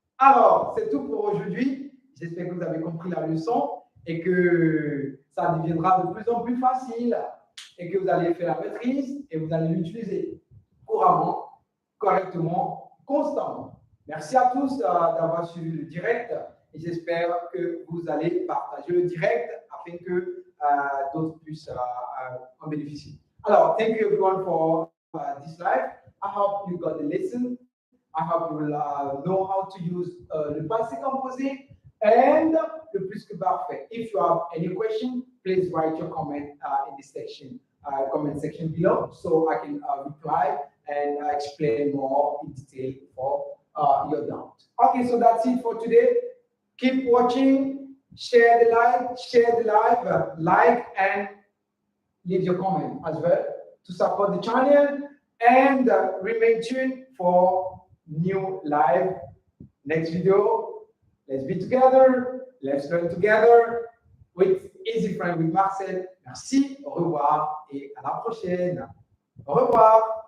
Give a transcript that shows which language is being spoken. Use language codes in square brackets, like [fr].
[fr] Alors, c'est tout pour aujourd'hui. J'espère que vous avez compris la leçon et que ça deviendra de plus en plus facile et que vous allez faire la maîtrise et vous allez l'utiliser couramment, correctement, constamment. Merci à tous d'avoir suivi le direct et j'espère que vous allez partager le direct afin que d'autres puissent en bénéficier. Alors, [en] thank you everyone for this live. I hope you got the lesson. I hope you will know how to use le passé composé and le plus que parfait. If you have any question, please write your comment in the section, comment section below so I can reply and explain more in detail for your doubt. Okay, so that's it for today. Keep watching, share the live, like and leave your comment as well to support the channel and remain tuned for new live next video. Let's be together, let's learn together with Easy Friend with Marcel. [fr] Merci, au revoir et à la prochaine. Au revoir.